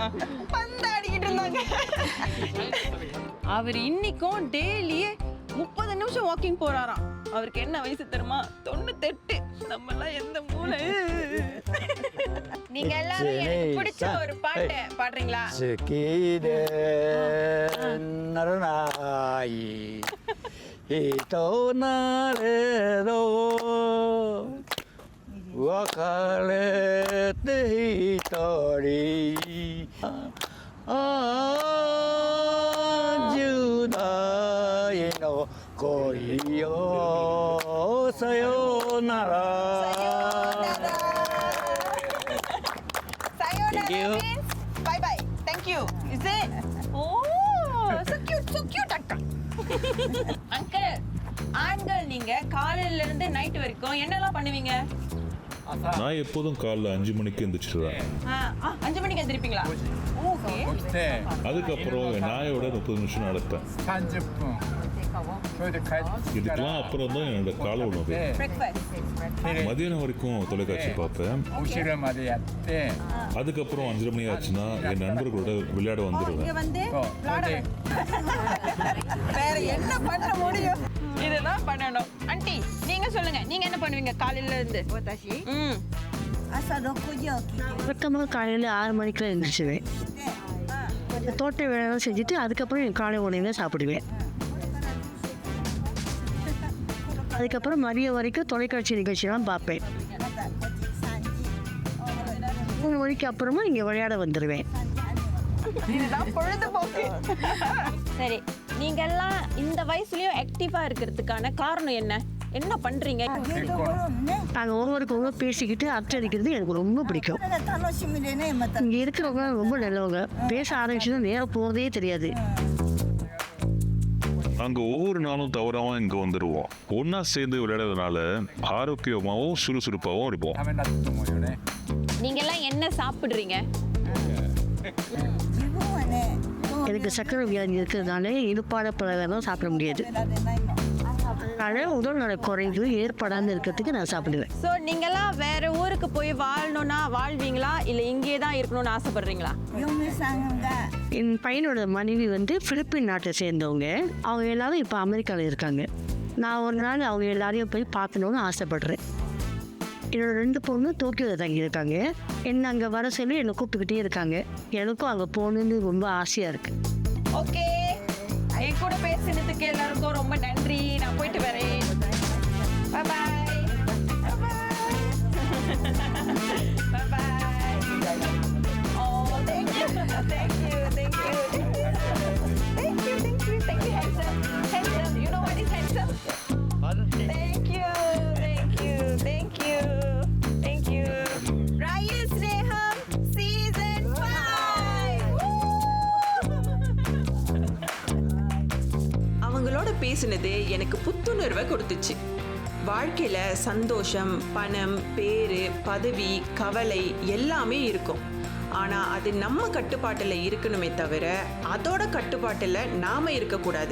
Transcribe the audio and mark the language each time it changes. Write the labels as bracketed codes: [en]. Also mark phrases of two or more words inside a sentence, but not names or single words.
[ta] பந்தாடிக்கிட்டு இருந்தாங்க. அவர் இன்னைக்கும் டெய்லியே 30 நிமிஷம் வாக்கிங் போறாராம். அவருக்கு என்ன வயசு தெரியுமா? 98. நம்ம எல்லாம் எந்த மூளை? நீங்க எல்லாரும் எனக்கு பிடிச்ச ஒரு பாட்டு பாடுறீங்களா? [ja] 好きでならない人なれど別れて一人10代の恋よさよなら。 [en] Sayonara means bye bye. Thank you. Is it? Oh, so cute, uncle. Uncle, [ta] ஆண்கள் நீங்க காலையில இருந்து நைட் வரைக்கும் என்னெல்லாம் பண்ணுவீங்க? நான் எப்போதும் காலைல 5 மணிக்கு எந்திரிச்சிடுவேன். 5 மணிக்கு எழுந்திருப்பீங்களா? ஓகே. [ja] 起きて [ta] அதுக்கப்புறம் என் நாயோட 30 நிமிஷம் நடப்பேன். [ja] 30 分それで帰ってきた [ta] இதுக்கெல்லாம் [ja] ら [ta] அப்புறம் தான் என்னோட காலை உணவு. [ja] で テレビ [ta] மதியானம் வரைக்கும் தொலைக்காட்சி பார்ப்பேன். [ja] お昼までやって [ta] அதுக்கப்புறம் 5:30 மணி ஆச்சுன்னா என் நண்பர்களோட விளையாட வந்துடுவேன். [ja] そうそれで [ta] வேற என்ன பண்ண முடியும்? இதுதான் பண்ணணும். ஆண்டி நீங்க சொல்லுங்க, நீங்க என்ன பண்ணுவீங்க காலையில இருந்து? [ja] 私朝6時起き [ta] வழக்கமாக காலையில் 6 மணிக்கெலாம் எழுந்திரிச்சிடுவேன். தோட்ட வேலையெல்லாம் செஞ்சுட்டு அதுக்கப்புறம் என் காலை உணவை சாப்பிடுவேன். அதுக்கப்புறம் மதியம் வரைக்கும் தொலைக்காட்சி நிகழ்ச்சியெல்லாம் பார்ப்பேன். 3 மணிக்கு அப்புறமா இங்கே விளையாட வந்துடுவேன். இதுதான் பொழுதுபோக்கு. சரி, நீங்க எல்லாம் இந்த வயசுலயும் ஆக்டிவா இருக்கிறதுக்கான காரணம் என்ன? என்ன பண்றீங்க? [ja] 結婚 [ta] நாங்கள் ஒவ்வொருக்கு ஒவ்வொரு பேசிக்கிட்டு அடிக்கிறது எனக்கு ரொம்ப பிடிக்கும். [ja] それが楽しみでねまた [ta] இங்கே இருக்கிறவங்க ரொம்ப நல்லவங்க. பேச ஆரம்பிச்சுன்னா நேரம் போகிறதே தெரியாது. நாங்கள் ஒவ்வொரு நாளும் தவறாமல் இங்கே வந்துடுவோம். ஒன்றா சேர்ந்து விளையாடுறதுனால ஆரோக்கியமாகவும் சுறுசுறுப்பாகவும் இருப்போம். [ja] ためになったと思うよね [ta] நீங்க எல்லாம் என்ன சாப்பிடுறீங்க? [ja] 自分はね [ta] எனக்கு சக்கரை வியாதி இருக்கிறதுனால இனிப்பான பலகாரம் சாப்பிட முடியாது. [ja] 食べられないの [ta] அதனால் உடல் நல குறைவு ஏற்படாமல் இருக்கிறதுக்கு நான் சாப்பிடுவேன். ஸோ நீங்கெல்லாம் வேற ஊருக்கு போய் வாழணும்னா வாழ்வீங்களா, இல்லை இங்கே தான் இருக்கணும்னு ஆசைப்படுறீங்களா? [ja] 嫁さんが [ta] என் பையனோட மனைவி பிலிப்பின் நாட்டை சேர்ந்தவங்க. அவங்க எல்லாரும் இப்போ அமெரிக்காவில் இருக்காங்க. நான் ஒரு நாள் அவங்க எல்லாரையும் போய் பார்க்கணுன்னு ஆசைப்படுறேன். என்னோட 2 பொண்ணு டோக்கியோவில் தங்கியிருக்காங்க. என்னை அங்கே வர சொல்லி என்னை கூப்பிட்டுக்கிட்டே இருக்காங்க. எனக்கும் அங்கே போகணுன்னு ரொம்ப ஆசையாக இருக்குது. ஓகே, என் கூட பேசினதுக்கு எல்லாருக்கும் ரொம்ப நன்றி. நான் போயிட்டு வரேன். [en] Bye bye. Bye bye. ஓ, thank you. Thank you. Thank you. Thank you. Thank you. Thank you, handsome. Handsome. You know what is handsome? Thank you. Thank you. Thank you. Thank you. Raya Sneham Season 5. [ta] அவங்களோட பேசினது எனக்கு புத்துணர்வை கொடுத்துச்சு. வாழ்க்கையில சந்தோஷம், பணம், பேரு, பதவி, கவலை எல்லாமே இருக்கும். ஆனா அது நம்ம கட்டுப்பாட்டுல இருக்கணுமே தவிர அதோட கட்டுப்பாட்டுல நாம இருக்கக்கூடாது.